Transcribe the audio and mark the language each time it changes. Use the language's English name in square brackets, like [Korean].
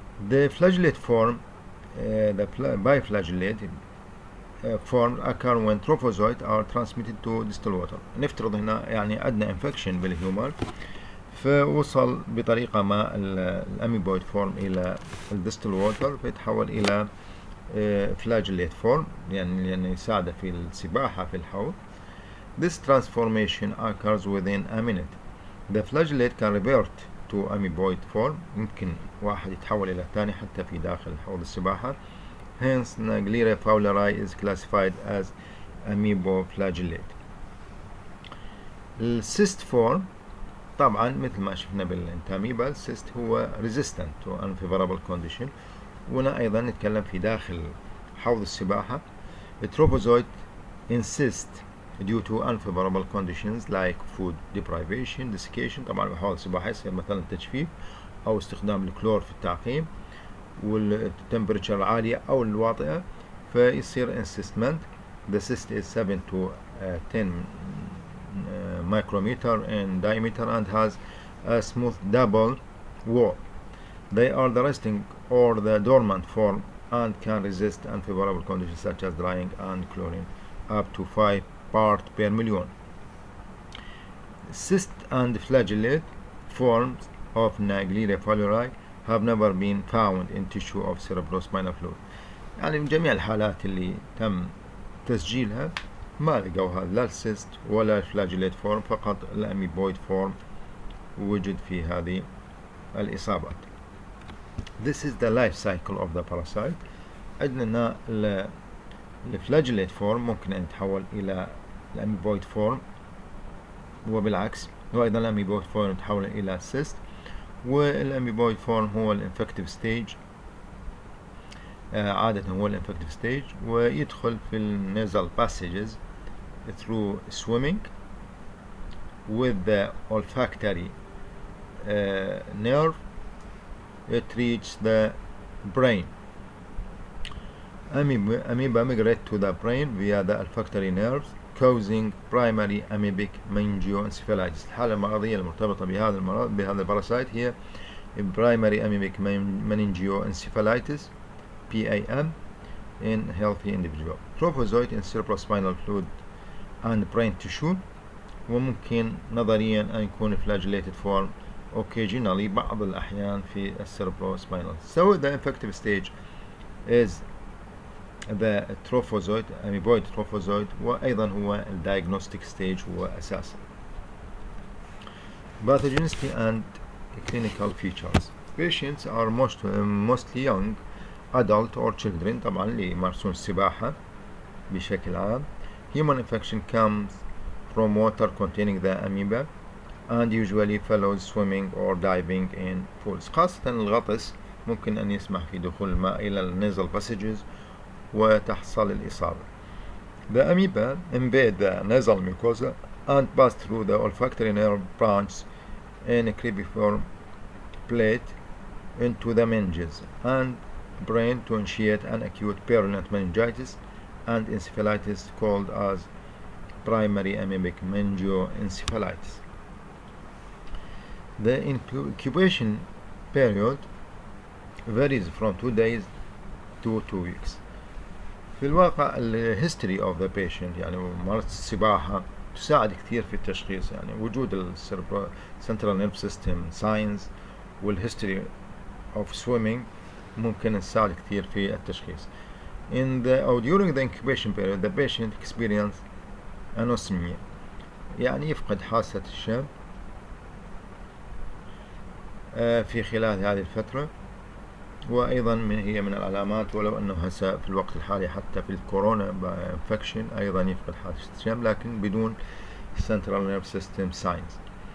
[English] The flagellate form, the biflagellate forms occur when trophozoites are transmitted to distal water. [Arabic] نفترض هنا يعني عندنا انفكشن بالهيومر، فوصل بطريقة ما الاميبويد فورم إلى الديستال ووتر، فيتحول إلى flagellate form، يعني يساعده في السباحة في الحوض. [English] This transformation occurs within a minute. The flagellate can revert to amoeboid form. [Arabic] ممكن واحد يتحول إلى الثاني حتى في داخل حوض السباحة. [English] Hence, Naegleria fowleri is classified as amoeboflagellate. [Arabic] السيست فورم طبعا مثل ما شفنا بالانتاميبا، السيست هو [English] resistant to unfavorable condition، [Arabic] وهنا أيضا نتكلم في داخل حوض السباحة. [English] التروفوزويت insist due to unfavorable conditions like food deprivation, desiccation. [Arabic] طبعا بحوض السباحة يصير مثلا تجفيف أو استخدام الكلور في التعقيم، والتمبريتشر العالية أو الواطئة، فيصير encystment. [English] The cyst is 7 to 10 micrometer in diameter and has a smooth double wall. They are the resting or the dormant form and can resist unfavorable conditions such as drying and chlorine up to 5 parts per million. Cyst and flagellate forms of Naegleria fowleri have never been found in tissue of cerebrospinal fluid. [Arabic] يعني من جميع الحالات اللي تم تسجيلها ما لقوها لا السيست ولا الفلاجيليت فورم، فقط الاميبويد فورم وجد في هذه الإصابات. [English] This is the life cycle of the parasite. [Arabic] عندنا الفلاجيليت فورم ممكن أن يتحول إلى الاميبويد فورم، وبالعكس، وأيضا الاميبويد فورم يتحول إلى سيست، والاميبويد فورم هو الانفكتيف ستيج، عادة هو الانفكتيف ستيج، ويدخل في النيزل [English] passages through swimming with the olfactory nerve. It reaches the brain. Amoeba migrate to the brain via the olfactory nerves, causing primary amoebic meningoencephalitis. [Arabic] الحالة المرضية المرتبطة بهذا المرض بهذا الباراسايت هي [English] primary amoebic meningoencephalitis (PAM) in healthy individual. Trophozoite in cerebrospinal fluid and brain tissue. [Arabic] وممكن نظريا أن يكون [English] flagellated form occasionally [Arabic] بعض الأحيان في cerebrospinal. [English] So the infective stage is the trophozoite, amoeboid trophozoite، [Arabic] وأيضا هو [English] diagnostic stage [Arabic] هو أساسا. [English] Pathogenicity and clinical features. Patients are mostly young adult or children، [Arabic] طبعا اللي يمارسون السباحة بشكل عام. [English] Human infection comes from water containing the amoeba and usually follows swimming or diving in pools. [Arabic] خاصة الغطس ممكن أن يسمح في دخول الماء إلى النازل passages وتحصل الإصابة. [English] The amoeba invade the nasal mucosa and pass through the olfactory nerve branch in a cribriform plate into the meninges and brain to initiate an acute purulent meningitis and encephalitis called as primary amoebic meningoencephalitis. The incubation period varies from 2 days to 2 weeks. [Arabic] في الواقع الهيستوري [English] of the patient [Arabic] يعني ممارسة السباحة تساعد كثير في التشخيص يعني وجود [English] central nerve system signs [Arabic] وال [English] history of swimming [Arabic] ممكن تساعد كثير في التشخيص. [English] During the incubation period the patient experience anosmia [Arabic] يعني يفقد حاسة الشم في خلال هذه الفترة، وأيضا هي من العلامات ولو أنه هسه في الوقت الحالي حتى في الكورونا انفكشن أيضا يفقد حاسة الشم لكن بدون [English] central nerve system signs.